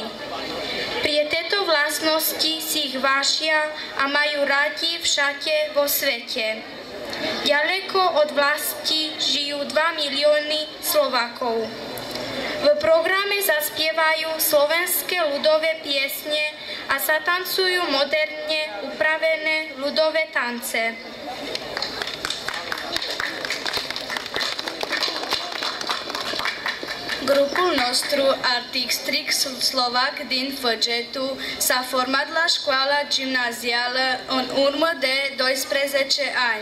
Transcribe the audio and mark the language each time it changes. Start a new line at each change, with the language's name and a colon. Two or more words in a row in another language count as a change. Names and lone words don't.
Slovak: Pri tejto vlastnosti si ich vážia a majú radi všade vo svete. Ďaleko od vlasti žijú 2 milióny Slovákov. V programe zaspievajú slovenské ľudové piesne a sa tancujú moderne upravené ľudové tance.
Romanian: Grupul nostru artistic slovac din Făgetu s-a format la școala gimnazială în urmă de 12 ani.